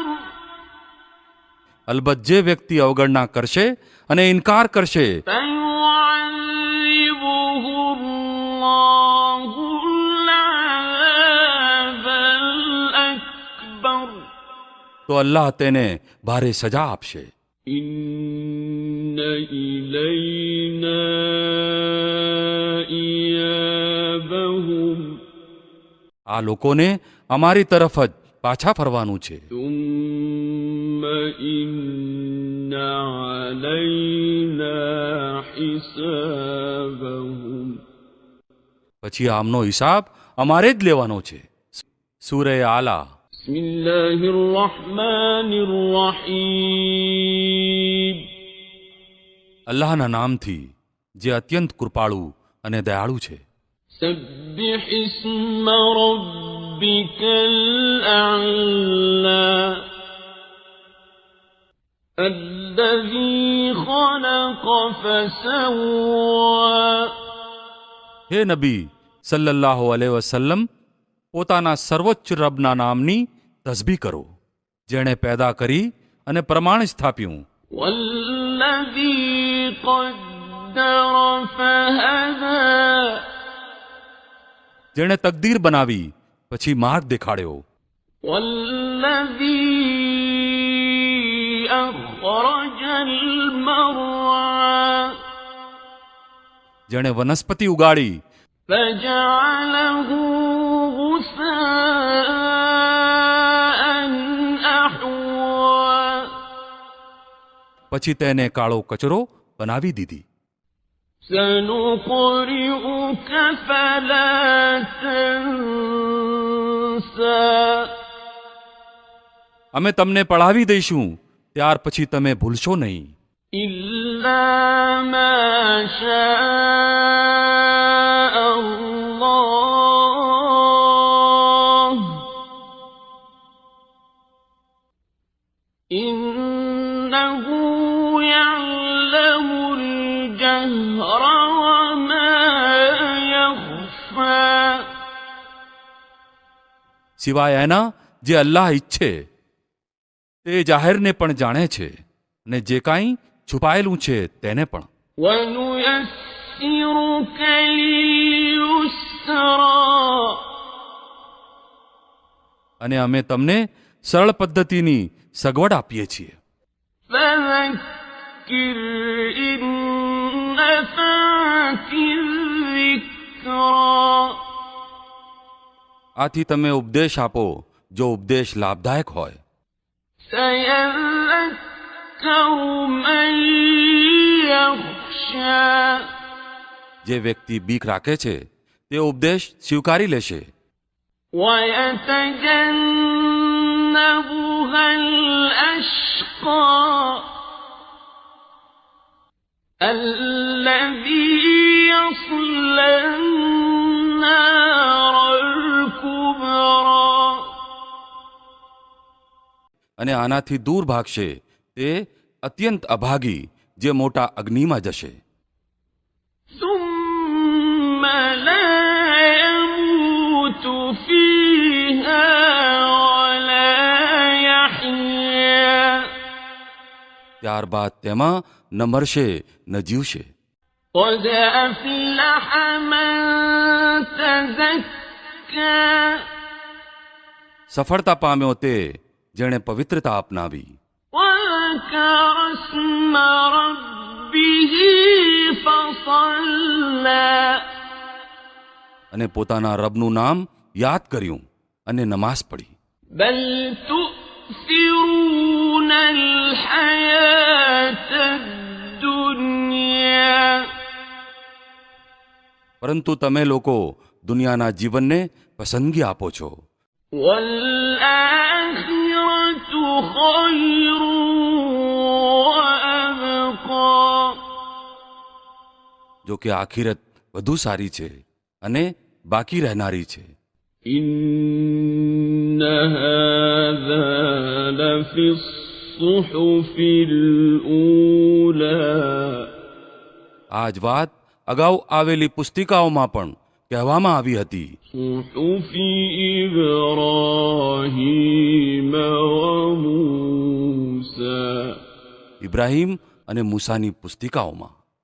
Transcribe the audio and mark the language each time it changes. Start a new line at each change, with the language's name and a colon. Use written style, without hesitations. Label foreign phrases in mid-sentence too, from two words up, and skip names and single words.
Gujarati: અલબત્ત જે વ્યક્તિ અવગણના કરશે અને ઇનકાર કરશે
Arabic: فيعذبه الله العذاب الأكبر.
Gujarati: તો અલ્લાહ તેને ભારે સજા આપશે.
Arabic: إن إلينا إيابهم
Gujarati: આ લોકોને અમારી તરફ જ પાછા ફરવાનું છે.
Arabic: ثم إن علينا حسابهم
Gujarati: પછી આમનો હિસાબ અમારે જ લેવાનો છે. સૂરે આલા.
Arabic: بسم الله الرحمن الرحيم
Gujarati: અલ્લાહના નામથી જે અત્યંત કૃપાળુ અને દયાળુ છે.
Arabic: سبح اسم ربك الأعلى الذي خلق فسوى
Gujarati: હે નબી
Arabic: صلى الله عليه وسلم,
Gujarati: પોતાના સર્વોચ્ચ રબના નામની તસબીહ કરો, જેણે પેદા કરી અને પ્રમાણ સ્થાપ્યું.
Arabic: والذي قدر فهدى
Gujarati: જેણે તકદીર બનાવી પછી માર્ગ દેખાડ્યો.
Arabic: والذي أخرج المرعى
Gujarati: જેણે વનસ્પતિ ઉગાડી
Arabic: فجعله غثاء أحوى
Gujarati: પછી તેને કાળો કચરો બનાવી દીધી.
Arabic: سنقرئك فلا تنسى
Gujarati: અમે તમને પઢાવી દઈશું, ત્યાર પછી તમે ભૂલશો નહીં.
Arabic: إلا ما شاء الله إنه يعلم الجهر وما يخفى
Gujarati: સિવાય એના જે અલ્લાહ ઈચ્છે તે જાહેરને પણ જાણે છે અને જે કાંઈ છુપાયેલું છે તેને પણ.
Arabic: وَنُيَسِّرُكَ لِلْيُسْرَى
Gujarati: અને અમે તમને સરળ પદ્ધતિની સગવડ આપીએ છીએ.
Arabic: فَذَكِّرْ إِن نَّفَعَتِ الذِّكْرَى
Gujarati: આથી તમે ઉપદેશ આપો જો ઉપદેશ લાભદાયક હોય.
Arabic: سَيَذَّكَّرُ مَن يَخْشَى
Gujarati: જે વ્યક્તિ બીક રાખે છે તે ઉપદેશ સ્વીકારી લેશે.
Arabic: وَيَتَجَنَّبُهَا الْأَشْقَى الَّذِي يَصْلَى النَّارَ الْكُبْرَى
Gujarati: અને આનાથી દૂર ભાગશે તે અત્યંત અભાગી જે મોટા અગ્નિમાં જશે.
Arabic: ثُمَّ لَا يَمُوتُ فِيهَا وَلَا يَحْيَا
Gujarati: ત્યારબાદ તેમાં ન મરશે ન જીવશે.
Arabic: قَدْ أَفْلَحَ مَن تَزَكَّى
Gujarati: સફળતા પામ્યો તે જેણે પવિત્રતા અપનાવી
Arabic: وَذَكَرَ اسْمَ رَبِّهِ فَصَلَّى
Gujarati: અને પોતાના રબનું નામ યાદ કર્યું અને નમાઝ પઢી.
Arabic: بَلْ تُؤْثِرُونَ الْحَيَاةَ الدُّنْيَا
Gujarati: પરંતુ તમે લોકો દુનિયાના જીવનને પસંદગી આપો છો.
Arabic: وَالْآخِرَةُ خَيْرٌ وَأَبْقَى
Gujarati: જો કે આખિરત વધુ સારી છે અને બાકી રહેનારી છે.
Arabic: إِنَّ هَذَا لَفِي الصُّحُفِ الْأُولَى
Gujarati: આ જ વાત અગાઉ આવેલી પુસ્તિકાઓમાં પણ કહેવામાં આવી હતી.
Arabic: صُحُفِ إِبْرَاهِيمَ وَمُوسَى
Gujarati: ઇબ્રાહીમ અને મૂસાની પુસ્તિકાઓમાં.